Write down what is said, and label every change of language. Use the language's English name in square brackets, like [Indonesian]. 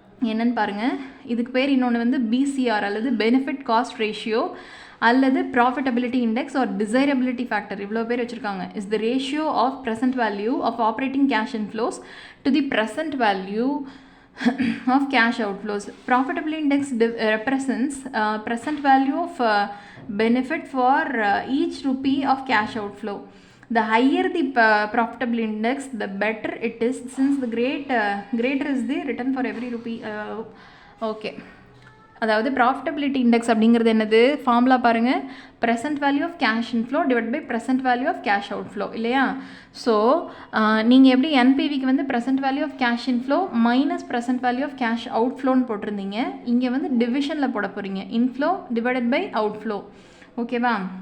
[Tamil] என்னன்னு பாருங்கள், இதுக்கு பேர் இன்னொன்று வந்து பிசிஆர் அல்லது பெனிஃபிட் காஸ்ட் ரேஷியோ அல்லது ப்ராஃபிட்டபிலிட்டி இண்டெக்ஸ் ஆர் டிசைரபிலிட்டி ஃபேக்டர், இவ்வளோ பேர் வச்சுருக்காங்க. [English] Is the ratio of present value of operating cash inflows to the present value of cash outflows. Profitability index represents present value of benefit for each rupee of cash outflow. The higher the profitability index, the better it is, since the greater is the return for every rupee. Okay. [Tamil] அதாவது profitability index அப்படிங்கிறது என்னது, formula பாருங்கள், present value of cash inflow divide by present value of cash outflow இல்லையா. So நீங்கள் எப்படி என்பிவிக்கு வந்து present value of cash inflow minus present value of cash அவுட்ஃப்ளோன்னு போட்டிருந்தீங்க, இங்கே வந்து டிவிஷனில் போட போகிறீங்க, இன்ஃப்ளோ டிவைடட் பை அவுட்ஃப்ளோ. ஓகேவா.